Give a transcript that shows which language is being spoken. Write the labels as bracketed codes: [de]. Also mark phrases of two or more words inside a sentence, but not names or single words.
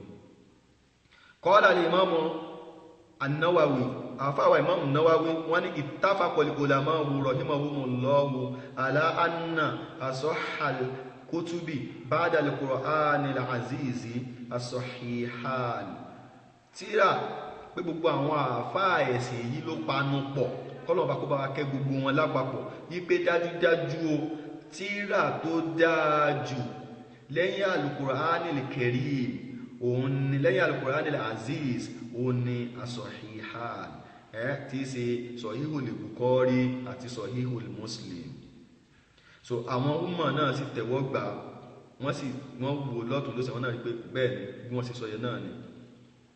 [ar] قال الإمام [yo] An-Nawawi, àfáwà Imam An-Nawawi, wọ́n ní [ar] اتفق العلماء رحمهم الله على أن أصح الكتب بعد القرآن العزيز الصحيحان. [yo] Tírà pé gbogbo àwọn àfáà ẹ̀sìn yìí ló panu pọ̀, kọ́lọ̀bá kó bá wa kẹ́ gbogbo wọn lápapọ̀, wípé dájúdájú o tírà tó dáa jù lẹ́yìn al-Qur'ani al-Karim, òun ni lẹ́yìn al-Qur'ani al-aziz, òun ni as-sahihan, tí ṣe Sahihul Bukhari àti Sahihul Muslim. So àwọn umma náà sì tẹ̀wọ́ gbà, wọ́n wò lọ́tún lósì, wọ́n náà rí pé bẹ́ẹ̀ ni bí wọ́n sì sọ yẹn náà ni.